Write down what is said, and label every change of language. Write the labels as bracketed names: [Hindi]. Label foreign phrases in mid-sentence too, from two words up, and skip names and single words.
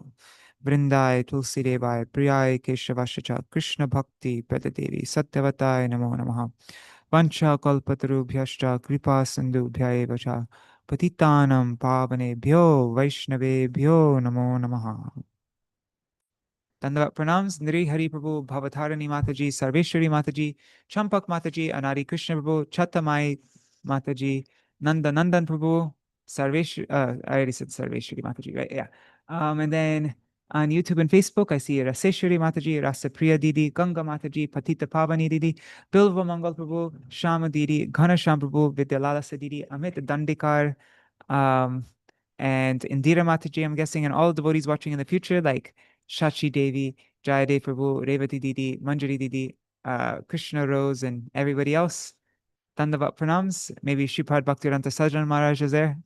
[Sanskrit] वृन्दायै तुलसी देव्यै प्रियायै केशवस्य च कृष्ण भक्ति प्रदे देवि सत्यवत्यै नमो नमः वाञ्छा कल्पतरुभ्यश्च कृपा सिन्धुभ्य एव च पतितानां पावनेभ्यो वैष्णवेभ्यो नमो नमः. [English] Dandavat pranams, Nri Hari Prabhu, Bhavatharani Mataji, Sarveshwari Mataji, Champak Mataji, Anari Krishna Prabhu, Chatamai Mataji, Nanda Nandan Prabhu, I already said Sarveshwari Mataji, right? Yeah. And then on YouTube and Facebook, I see Raseshwari Mataji, Rasapriya Didi, Ganga Mataji, Patita Pavani Didi, Bilva Mangal Prabhu, Shama Didi, Ghanasham Prabhu, Vidyalalasa Didi, Amit Dandikar, and Indira Mataji, I'm guessing, and all devotees watching in the future, like Shachi Devi, Jayadev Prabhu, Revati Didi, Manjari Didi, Krishna Rose, and everybody else. Dandavat pranams. Maybe Shripad Bhaktivedanta Sajjan Maharaj is there.